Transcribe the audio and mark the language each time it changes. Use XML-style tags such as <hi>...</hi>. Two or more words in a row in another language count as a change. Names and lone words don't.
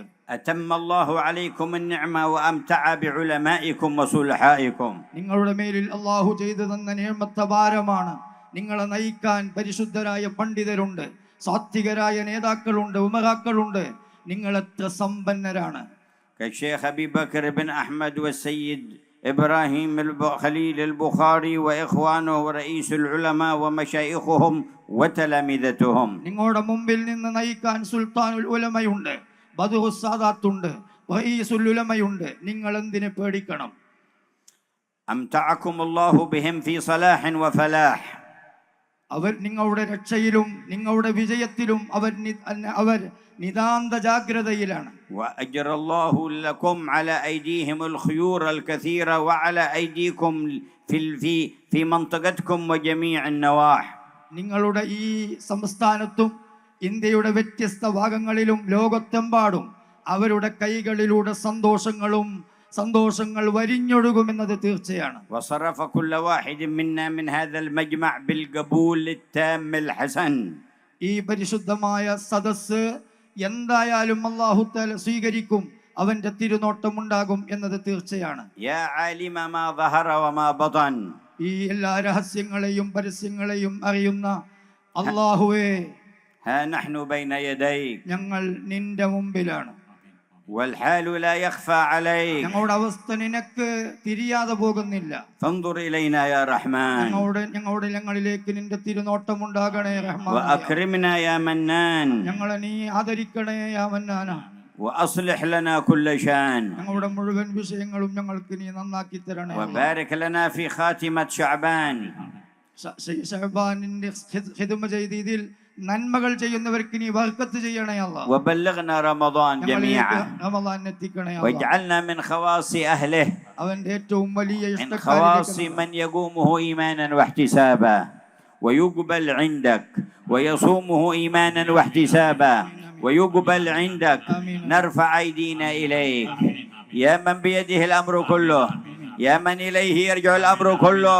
<ar>أتم الله عليكم النعمة وأمتع بعلمائكم وصلحائكم.</ar> <ml>നിങ്ങളുടെ മേലിൽ അല്ലാഹു ചെയ്തു തന്ന നിഅമത്ത് അപാരമാണ്. നിങ്ങളെ നയിക്കാൻ പരിശുദ്ധരായ പണ്ഡിതരുണ്ട്, സാത്വികരായ നേതാക്കളുണ്ട്, ഉമറാക്കളുണ്ട്. നിങ്ങൾ എത്ര സമ്പന്നരാണ്.</ml> <ar>كالشيخ أبي بكر بن أحمد والسيد إبراهيم خليل البخاري وإخوانه ورئيس العلماء ومشايخهم وتلامذتهم.</ar> <ml>നിങ്ങളുടെ മുമ്പിൽ നിന്ന് നയിക്കാൻ സുൽത്താനുൽ ഉലമയുണ്ട്, ബദറുസ് സാദാത്തുണ്ട്, റഈസുൽ ഉലമയുണ്ട്. നിങ്ങൾ എന്തിനെ പേടിക്കണം?</ml> <ar>أمتعكم الله بهم في صلاح وفلاح.</ar> <ml>അവർ നിങ്ങളുടെ രക്ഷയിലും നിങ്ങളുടെ വിജയത്തിലും അവർ നിതാന്ത ജാഗ്രതയിലാണ്.</ml> <ar>وأجر الله لكم على أيديهم الخيور الكثيرة وعلى أيديكم في منطقتكم وجميع النواح.</ar> <ml>നിങ്ങളുടെ ഈ സംസ്ഥാനത്തും ഇന്ത്യയുടെ വ്യത്യസ്ത ഭാഗങ്ങളിലും ലോകത്തെമ്പാടും അവരുടെ കൈകളിലൂടെ സന്തോഷങ്ങൾ വരിഞ്ഞൊഴുകുമെന്നത് തീർച്ചയാണ്.</ml> <ar>وصرف كل واحد منا من هذا المجمع بالقبول التام الحسن.</ar> <ml>ഈ പരിശുദ്ധമായ സദസ്സ് എന്തായാലും</ml> <ar>الله تعالى</ar> <ml>സ്വീകരിക്കും, അവന്റെ തിരുനോട്ടം ഉണ്ടാകും എന്നത് തീർച്ചയാണ്.</ml> <ar>يا عالم ما ظهر وما بطن.</ar> <ml>ഈ എല്ലാ രഹസ്യങ്ങളെയും പരസ്യങ്ങളെയും അറിയുന്ന അല്ലാഹുവേ,</ml> <ar>ها نحن بين يديك.</ar> <ml>ഞങ്ങൾ നിന്റെ മുമ്പിലാണ്.</ml> <ar>والحال لا يخفى عليك.</ar> <ml>ഞങ്ങളുടെ അവസ്ഥ നിനക്ക് തിരിയാതെ പോകുന്നില്ല.</ml> <ar>فانظر إلينا يا رحمن.</ar> <ml>ഞങ്ങളിലേക്ക് നിന്റെ തിരുനോട്ടം ഉണ്ടാകണേ റഹ്മാൻ.</ml> <ar>وأكرمنا يا منان.</ar> <ml>ഞങ്ങളെ നീ ആദരിക്കണേ</ml> <ar>يا منان. وأصلح لنا كل شان.</ar> <ml>ഞങ്ങളുടെ മുഴുവൻ വിഷയങ്ങളും ഞങ്ങൾക്ക് നീ നന്നാക്കി തരണേ.</ml> <ar>وبارك لنا في خاتمة شعبان.</ar> <ml>ശഅബാനിന്റെ ഖിദ്മ ചെയ്ത് ഇതിൽ നന്മകൾ ചെയ്യുന്നവർക്ക് നീ ബർക്കത്ത് ചെയ്യണേ അല്ലാഹ്.</ml> <ar>وبلغنا رمضان جميعا.</ar> <ml>റമളാൻ എത്തിക്കണേ അല്ലാഹ്.</ml> <ar>واجعلنا من خواص أهله.</ar> <ml>അവന്റെ ഏറ്റവും വലിയ</ml> <ar>من خواص من يقومه إيمانا واحتسابا ويقبل عندك ويصومه إيمانا واحتسابا ويقبل عندك. نرفع أيدينا إليك يا من بيده الأمر كله، يا من إليه يرجع الأمر كله.</ar>